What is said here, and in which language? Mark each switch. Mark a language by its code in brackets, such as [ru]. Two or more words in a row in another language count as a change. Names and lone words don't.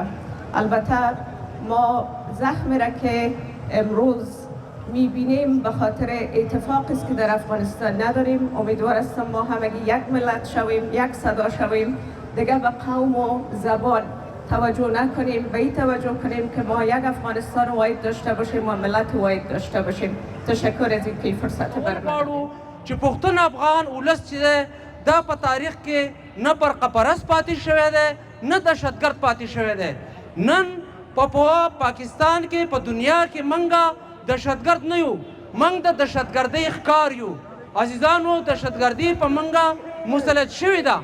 [fa] البته ما زخمی را که امروز میبینیم به خاطر اتفاقی است که در افغانستان نداریم. امیدوار هستم ما همگی یک ملت شویم، یک صدا شویم، دیگه به قوم و زبان توجه نکنیم، به این توجه کنیم که ما یک افغانستان واحد داشته باشیم و ملت واحد داشته باشیم. تشکر از اینکه فرصت برام [ps] چې پښتون افغان ولس چې دا په تاریخ کې نه برقه پرست پاتې شوی دی، نه دهشتګرد پاتې شوی دی. نن په پاکستان کې په دنیا کې منګه دهشتګرد نه یو، منګ د دهشتګردۍ ښکار یو. عزیزانو، دهشتګردي په منګه مسلط شوې ده.